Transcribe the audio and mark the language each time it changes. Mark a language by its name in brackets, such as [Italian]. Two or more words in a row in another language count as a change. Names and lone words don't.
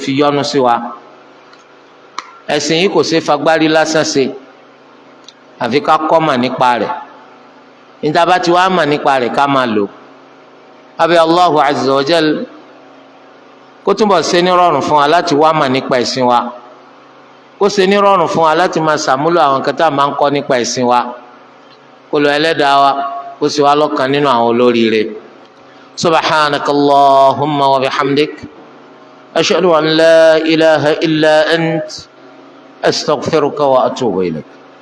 [Yoruba] fi yọ́nú sí wa ẹ̀sìn yìí kò ṣe fagbárí lásán ṣe àfi ká kọ́ mọ̀ nípa rẹ̀ níta bá ti wá mọ̀ nípa rẹ̀ ká máa lò abẹ́ [Arabic] الله عز وجل [Yoruba] kó túnbọ̀ ṣe ní rọrùn fún wa láti wá mọ̀ nípa ẹ̀sìn wa kó ṣe ní rọrùn fún wa láti máa ṣàmúlò àwọn nǹkan tá a máa ń kọ́ nípa ẹ̀sìn wa kó lọ ẹlẹ́dàá wa kó ṣe wá lọ́kàn nínú àwọn olóríire. [Arabic] سبحانك اللهم وبحمدك أشهد أن لا إله إلا أنت أستغفرك وأتوب إليك.